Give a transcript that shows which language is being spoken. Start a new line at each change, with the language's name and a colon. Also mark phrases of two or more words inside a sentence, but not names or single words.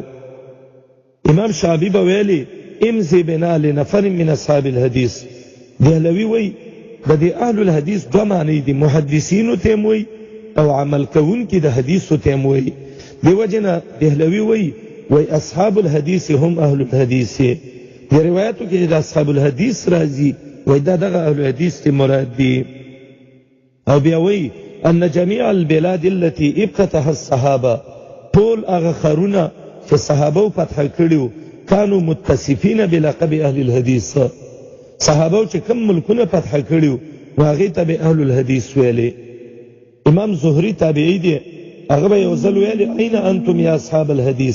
Pashto: امام شعبی به ویلي
Arabic: امضي بنا لنفر من اصحاب الحدیث.
Pashto: دهلوي وایي د دې
Arabic: اهل الحدیث
Pashto: دوه معنی دي، محدثینو ته هم وایي او عمل کوونکي د حدیثو ته هم وایي. دې وجې نه دهلوي وایي
Arabic: اصحاب الحديث هم اهل الحديث.
Pashto: دی روایتو کې د
Arabic: اصحاب الحديث
Pashto: راځي وای دا دغه
Arabic: اهل الحديث
Pashto: ته مراد دي. او بیا وایي
Arabic: ان جميع البلاد التي ابتتها الصحابه،
Pashto: ټول هغه ښارونه چې صحابو فتح کړي
Arabic: کانو متصفین بلقب اهل الحدیث،
Pashto: صحابو چې کوم ملکونه فتح کړي و هغې ته به
Arabic: اهل الحدیث
Pashto: ویلې. امام زهري تابعی دی، هغه به یو ځل ویلي
Arabic: این انتم یا اصحاب الحدیث.